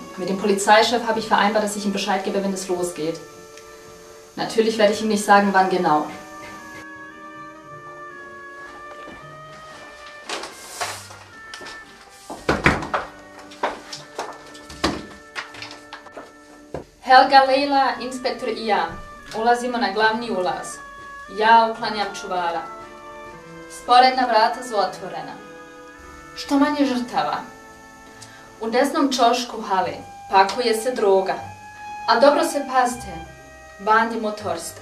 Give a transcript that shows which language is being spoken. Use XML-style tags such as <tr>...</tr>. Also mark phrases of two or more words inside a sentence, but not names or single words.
<de>Mit dem Polizeichef habe ich vereinbart, dass ich ihm Bescheid gebe, wenn es losgeht. Natürlich werde ich ihm nicht sagen, wann genau. Helga,</de> <bs>Lejla, inspektor i ja. Ulazimo na glavni ulaz. Ja uklanjam čuvara. Sporedna vrata su otvorena. Što manje žrtava. U desnom čošku hale pakuje se droga. A dobro se pazite, bandi motorista.</bs>